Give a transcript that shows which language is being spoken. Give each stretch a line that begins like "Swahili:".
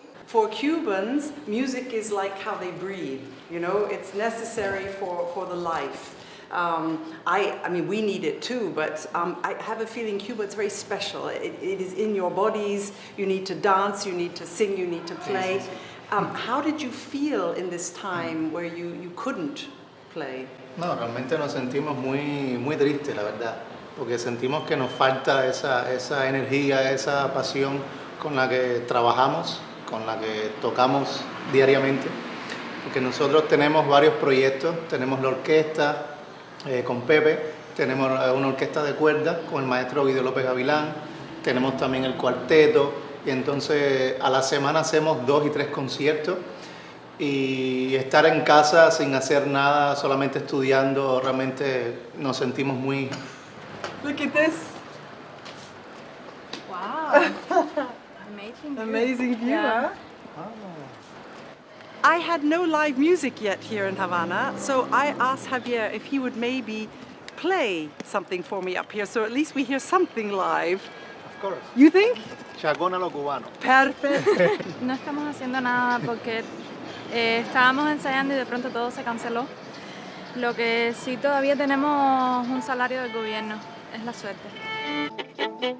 English: For Cubans, music is like how they breathe. You know, it's necessary for the life. I mean, we need it too, but I have a feeling Cuba is very special. It is in your bodies. You need to dance, you need to sing, you need to play. How did you feel in this time where you couldn't play?
Spanish: No, realmente nos sentimos muy tristes, la verdad, porque sentimos que nos falta esa energía, esa pasión con la que trabajamos, con la que tocamos diariamente, porque nosotros tenemos varios proyectos, tenemos la orquesta con Pepe, tenemos una orquesta de cuerdas con el maestro Guido López Gavilán, tenemos también el cuarteto, y entonces a la semana hacemos 2 y 3 conciertos, y estar en casa sin hacer nada, solamente estudiando, realmente nos sentimos muy...
English: Look at this. Wow. Amazing view, Yeah. huh? I had no live music yet here in Havana, so I asked Javier if he would maybe play something for me up here, so at least we hear something live. Of course. You think?
Spanish: Chacón a lo cubano.
English: Perfect.
Spanish: No estamos haciendo nada porque estábamos ensayando y de pronto todo se canceló. Lo que sí todavía tenemos un salario del gobierno, es la suerte.